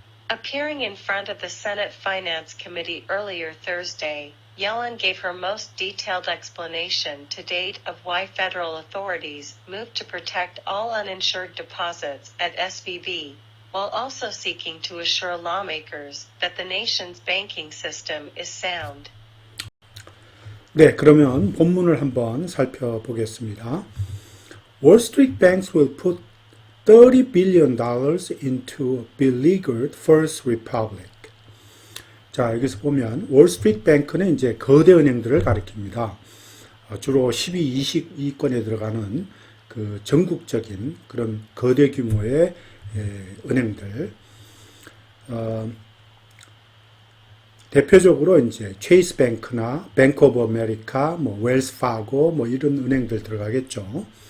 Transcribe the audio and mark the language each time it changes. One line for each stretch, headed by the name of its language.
English: Appearing in front of the Senate Finance Committee earlier Thursday, Yellen gave her most detailed explanation to date of why federal authorities moved to protect all uninsured deposits at SVB, while also seeking to assure lawmakers that the nation's banking system is sound.
Korean: 네, 그러면 본문을 한번 살펴보겠습니다.
English: Wall Street banks will put $30 billion into beleaguered First Republic.
Korean: 자, 여기서 보면 월스트리트 뱅크는 이제 거대 은행들을 가리킵니다. 주로 12, 20위권에 들어가는 그 전국적인 그런 거대 규모의 은행들, 대표적으로 이제 체이스 뱅크나 뱅크 오브 아메리카, 뭐 웰스 파고 뭐 이런 은행들 들어가겠죠.